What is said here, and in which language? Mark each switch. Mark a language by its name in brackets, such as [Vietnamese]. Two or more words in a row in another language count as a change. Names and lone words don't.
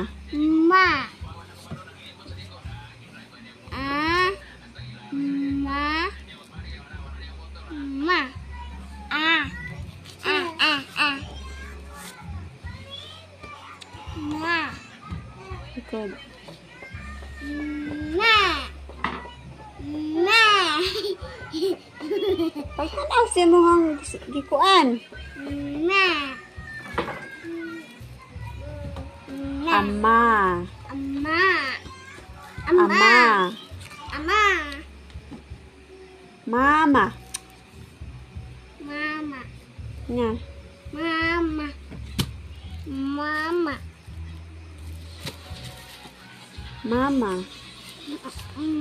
[Cebuano] Ma. Ma. Ma. Good. Ma. Ma. Pagkanaw siya mo ang gikuan. Ma. Ama. Ama. Ama. Ama. Mama. Mama. Nga. Mama. Mama. Mama.